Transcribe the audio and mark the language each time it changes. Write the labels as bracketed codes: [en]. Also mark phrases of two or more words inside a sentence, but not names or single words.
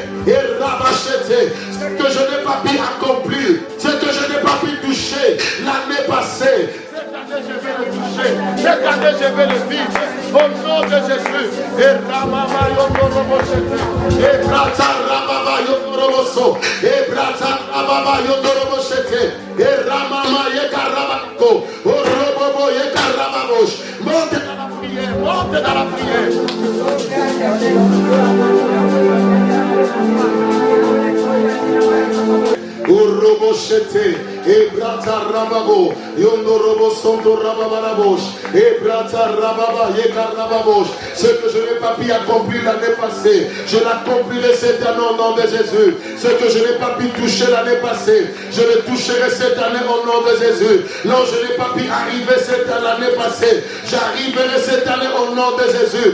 [fr] Et rabachete, ce que je n'ai pas pu accomplir, ce que je n'ai pas pu toucher l'année passée. Cette année je vais le toucher. Cette année je vais le vivre. Au nom de Jésus. Et Ramama Yondoroboshete. Et Brata Ramama Yondoroboso. Et Brata Ramama Yondoroboshete. Et Ramama Yekarabako. Orobobo Yekarababosh. Monte dans la prière. Monte dans la prière. Uroboshete, Ebrata Rababo, Yondorobo Sondo Rababarabosh, Ebrata Rababa Yekarababosh. Ce que je n'ai pas pu accomplir l'année passée, je l'accomplirai cette année au nom de Jésus. Ce que je n'ai pas pu toucher l'année passée, je le toucherai cette année au nom de Jésus. Là où je n'ai pas pu arriver cette année passée, j'arriverai cette année au nom de Jésus.